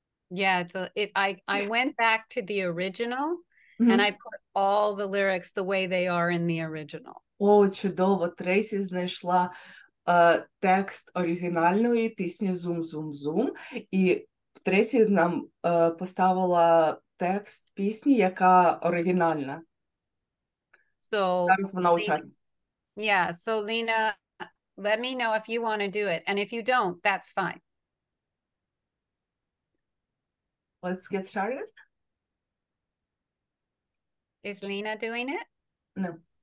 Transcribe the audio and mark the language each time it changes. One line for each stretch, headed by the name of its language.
English: Yeah, I went back to the original Мгм. and I put all the lyrics the way they are in the original.
Ukrainian: О, чудово. Трейсі знайшла текст оригінальної пісні «Зум-зум-зум», і Трейсі нам поставила текст пісні, яка оригінальна.
English: So
Ukrainian: Зараз вона у чаті.
English: yeah, so Lena, let me know if you want to do it. And if you don't, that's fine. Let's get started? Is Lena doing it? No.